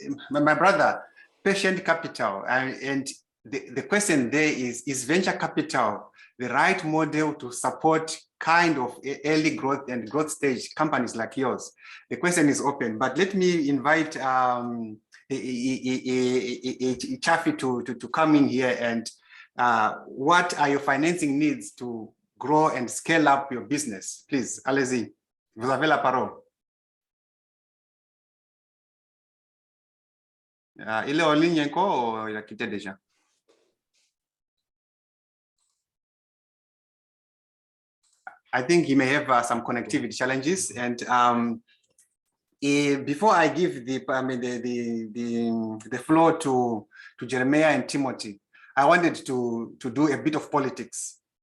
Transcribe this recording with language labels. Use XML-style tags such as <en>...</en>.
<en>My brother, patient capital, and the question there is venture capital the right model to support kind of early growth and growth stage companies like yours? The question is open, but let me invite Chafi to come in here. And what are your financing needs to grow and scale up your business?</en> <fr>Please, allez-y, vous avez la parole. Il est en ligne encore ou il a quitté déjà?</fr> <en>I think he may have some connectivity challenges. And before I give the floor to Jeremiah and Timothy, I wanted to do a bit of politics.</en>